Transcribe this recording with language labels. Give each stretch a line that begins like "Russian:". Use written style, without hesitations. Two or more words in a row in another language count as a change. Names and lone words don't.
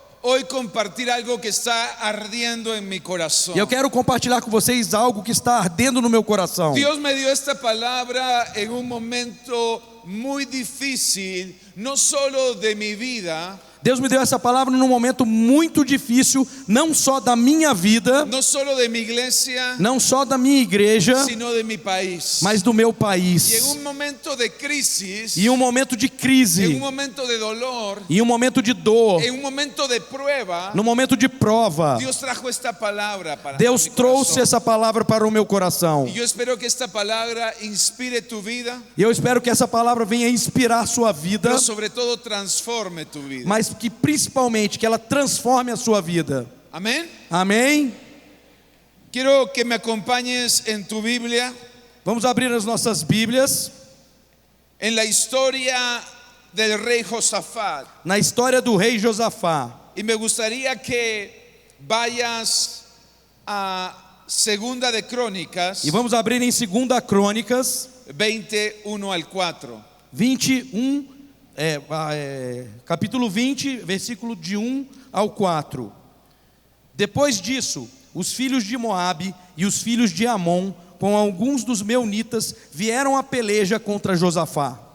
Spanish: hoy compartir algo que está ardiendo en mi corazón.
Portuguese: E eu quero compartilhar com vocês algo que está ardendo no meu coração.
Spanish: Dios me dio esta palabra en un momento muy difícil, no solo de mi vida,
Portuguese: Deus me deu essa palavra num momento muito difícil, não só da minha vida,
Spanish: no solo de mi iglesia,
Portuguese: não só da minha igreja,
Spanish: sino de mi país.
Portuguese: mas do meu
Spanish: Y en
Portuguese: país.
Spanish: un momento de crisis,
Portuguese: E um momento de
Spanish: en un
Portuguese: crise,
Spanish: momento de dolor,
Portuguese: e um momento de dor,
Spanish: en un momento de prueba,
Portuguese: no momento de prova,
Spanish: Dios trajo esta palabra para
Portuguese: Deus
Spanish: mi
Portuguese: trouxe
Spanish: corazón.
Portuguese: essa palavra para o meu coração.
Spanish: Y yo espero que esta palabra inspire tu vida,
Portuguese: E eu espero que essa palavra venha inspirar a sua vida,
Spanish: pero sobre todo transforme tu vida.
Portuguese: mas que principalmente que ela transforme a sua vida.
Spanish: Amén.
Portuguese: Amém?
Spanish: Quiero que me acompañes en tu Biblia,
Portuguese: Vamos abrir as nossas Bíblias
Spanish: en la historia del rey Josafat.
Portuguese: na história do rei Josafá.
Spanish: Y me gustaría que vayas a Segunda de Crónicas
Portuguese: E vamos abrir em 2 Crônicas
Spanish: 21 al 4.
Portuguese: 21, capítulo 20, versículo de 1 ao 4. Depois disso, os filhos de Moabe e os filhos de Amon, com alguns dos meunitas, vieram à peleja contra Josafá.